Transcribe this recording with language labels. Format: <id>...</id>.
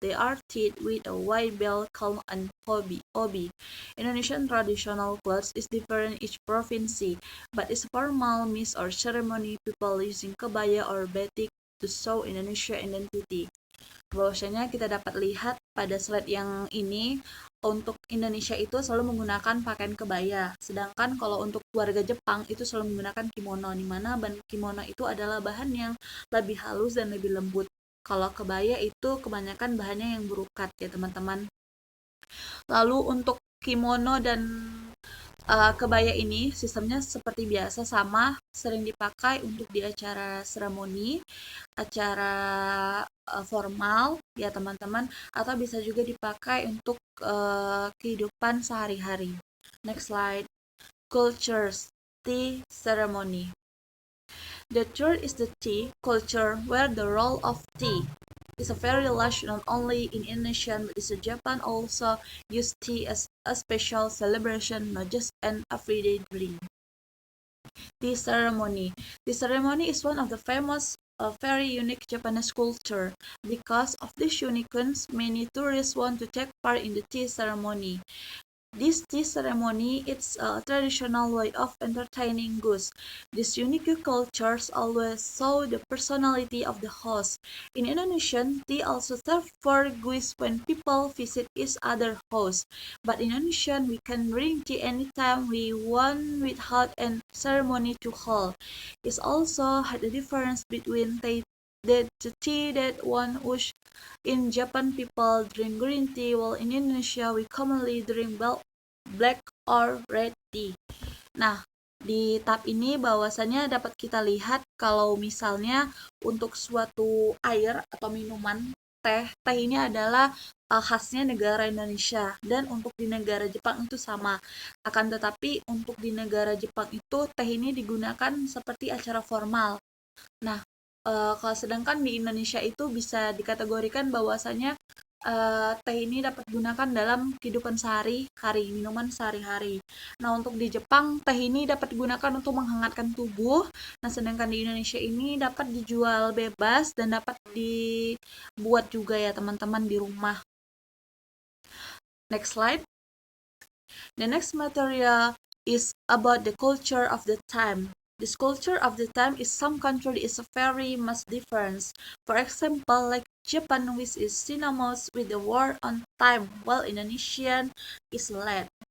<en>They are tied with a wide belt called an obi. Indonesian traditional clothes is different in each province, but it's formal means or ceremony people using kebaya or batik to show Indonesia identity.</en> <id>Bahwasanya kita dapat lihat pada slide yang ini untuk Indonesia itu selalu menggunakan pakaian kebaya, sedangkan kalau untuk warga Jepang itu selalu menggunakan kimono, di mana kimono itu adalah bahan yang lebih halus dan lebih lembut. Kalau kebaya itu kebanyakan bahannya yang berukat ya teman-teman. Lalu untuk kimono dan kebaya ini sistemnya seperti biasa sama, sering dipakai untuk di acara seremoni, acara formal ya teman-teman, atau bisa juga dipakai untuk kehidupan sehari-hari.</id> <en>Next slide. Cultures, tea ceremony. The third is the tea culture, where the role of tea is a very large not only in Indonesia but in Japan also use tea as a special celebration, not just an everyday drink. Tea ceremony. The ceremony is one of the famous, very unique Japanese culture. Because of this uniqueness, many tourists want to take part in the tea ceremony. This tea ceremony is a traditional way of entertaining guests. These unique cultures always show the personality of the host. In Indonesian, tea also serves for guests when people visit each other's house. But in Indonesian, we can drink tea anytime we want without a ceremony to hold. It also had a difference between the tea that one would in Japan, people drink green tea, while in Indonesia, we commonly drink black or red tea.</en> <id>Nah, di tab ini bahwasannya dapat kita lihat kalau misalnya untuk suatu air atau minuman teh ini adalah khasnya negara Indonesia, dan untuk di negara Jepang itu sama. Akan tetapi untuk di negara Jepang itu teh ini digunakan seperti acara formal. Nah, kalau sedangkan di Indonesia itu bisa dikategorikan bahwasanya teh ini dapat digunakan dalam kehidupan sehari-hari, minuman sehari-hari. Nah, untuk di Jepang, teh ini dapat digunakan untuk menghangatkan tubuh. Nah, sedangkan di Indonesia ini dapat dijual bebas dan dapat dibuat juga ya teman-teman di rumah.</id> <en>Next slide. The next material is about the culture of the time. This culture of the time is some country is very much different. For example, like Japan, which is synonymous with the word on time, while Indonesian is late.</en>